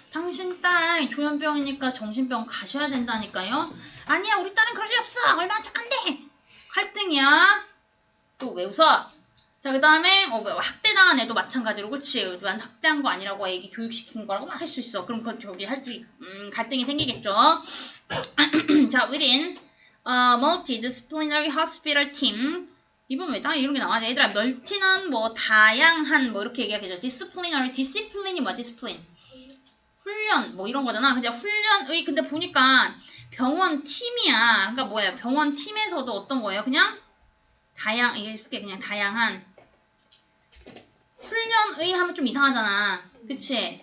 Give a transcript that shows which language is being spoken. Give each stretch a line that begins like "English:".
Korean: 당신 딸 조현병이니까 정신병 가셔야 된다니까요. 아니야, 우리 딸은 그럴 리 없어. 얼마나 착한데. 갈등이야. 또 왜 웃어? 자, 그 다음에 학대당한 애도 마찬가지로, 그치? 난 학대한 거 아니라고 애기 교육시킨 거라고 막 할 수 있어. 그럼 저기 갈등이 생기겠죠.
English: 자, within multidisciplinary hospital team.
Korean: 이번 왜 딱 이런 게 나와? 얘들아, 멀티는 뭐 다양한 뭐 이렇게 얘기하겠죠. 디시플린이 뭐야? 디시플린. 훈련 뭐 이런 거잖아. 그냥 훈련의 근데 보니까 병원 팀이야. 그러니까 뭐야? 병원 팀에서도 어떤 거예요? 그냥 이게 쓸게 그냥 다양한 훈련의 하면 좀 이상하잖아. 그치?